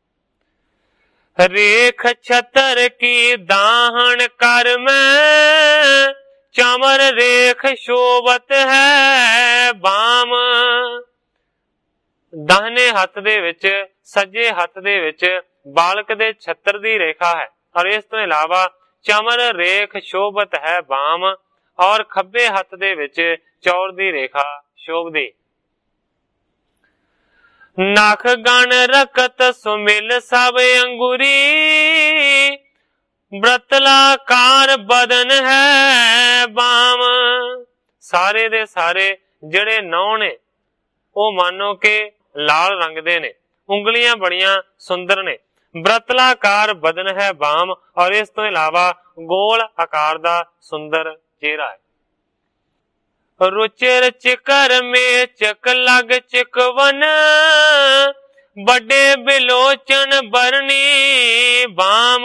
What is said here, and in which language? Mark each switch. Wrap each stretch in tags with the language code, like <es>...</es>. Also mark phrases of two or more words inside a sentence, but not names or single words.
<bra>रेख छतर की दाहन कर में, चमर रेख शोभत है बाम।</bra> <pa>ਦਾਹਨੇ ਹੱਥ ਦੇ ਵਿਚ ਸੱਜੇ ਹੱਥ ਦੇ ਵਿਚ ਬਾਲਕ ਦੇ ਛਤਰ ਦੀ ਰੇਖਾ ਹੈ ਔਰ ਇਸ ਤੋ ਇਲਾਵਾ</pa> <bra>चमर रेख शोभत है बाम</bra> <pa>ਔਰ ਖੱਬੇ ਹੱਥ ਦੇ ਵਿਚ ਚੌਰ ਦੀ ਰੇਖਾ ਸ਼ੋਭਦੀ।</pa> <bra>नख गण रखत सुमिल सब अंगुरी, व्रतलाकार बदन है बाम।</bra> <pa>ਸਾਰੇ ਦੇ ਸਾਰੇ ਜਿਹੜੇ ਨੌਂ ਨੇ ਵੋ ਮਾਨੋ ਕੇ ਲਾਲ ਰੰਗ ਦੇ ਨੇ, ਉਂਗਲੀਆਂ ਬੜੀਆਂ ਸੁੰਦਰ ਨੇ,</pa> <bra>व्रतलाकार बदन है बाम</bra> <pa>ਔਰ ਇਸ ਤੋ ਇਲਾਵਾ ਗੋਲ ਆਕਾਰ ਦਾ ਸੁੰਦਰ ਚਿਹਰਾ ਹੈ।</pa> <bra>रुचिर चिकर में चक लग चिकवन, बड़े बिलोचन बरनी बाम।</bra>